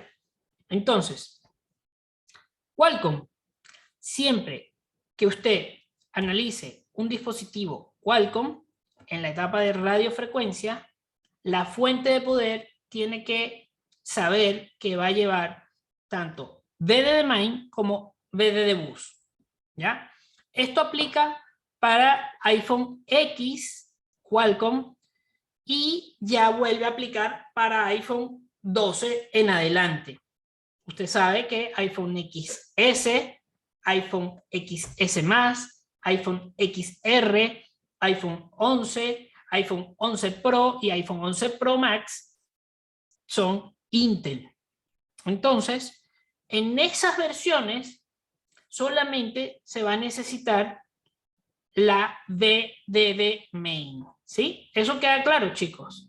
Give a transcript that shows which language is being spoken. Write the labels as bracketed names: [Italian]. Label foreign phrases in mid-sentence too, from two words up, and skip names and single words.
[Spanish] Entonces, Qualcomm, siempre que usted analice un dispositivo Qualcomm en la etapa de radiofrecuencia, la fuente de poder tiene que saber que va a llevar tanto BD de main como BD de bus, ¿ya? Esto aplica para iPhone X Qualcomm y ya vuelve a aplicar para iPhone 12 en adelante. Usted sabe que iPhone XS, iPhone XS+, iPhone XR, iPhone 11, iPhone 11 Pro y iPhone 11 Pro Max son Intel. Entonces, en esas versiones solamente se va a necesitar la BDD main, ¿sí? ¿Eso queda claro, chicos?